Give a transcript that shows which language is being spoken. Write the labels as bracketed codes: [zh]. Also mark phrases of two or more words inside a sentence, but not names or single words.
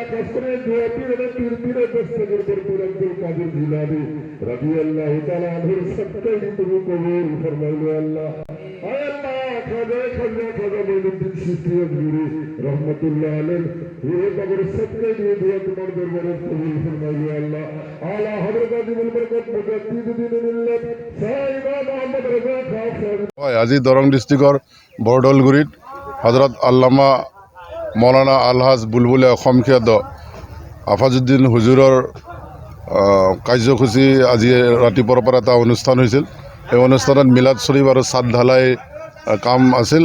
[bn] খাস করে দোয়া পীর দস্তগীর পর আব্দুল কাদের জিলানী [ar] رضي الله تعالى [bn] আনহুর সৎকারি তুমি কবুল ফরমাইবে আল্লাহ আয় আল্লাহ খাজা মঈনুদ্দিন চিশতি আজমিরি [ar] رحمة الله عليه [bn] এই কবর সৎকারি দিয়ে দোয়া তোমার দরবারে কবুল ফরমাইবে আল্লাহ আলা হযরত আজিমুল বরকত মুজাদ্দিদ দ্বীনুল মিল্লাত সাইয়্যিদা মুহাম্মদ রাজা খান [as] আজি দৰং ডিষ্ট্ৰিক্টৰ বৰদলগুৰিত হজৰত আল্লামা মৌলানা আলহাজ বুলবুলে অসমখ্যাত আফাজুদ্দিন হুজুৰৰ কাৰ্যসূচী আজি ৰাতিপুৱাৰ পৰা এটা অনুষ্ঠান হৈছিল। এই অনুষ্ঠানত মিলাদ শ্বৰীফ আৰু ছাদ ঢালাই কাম আছিল।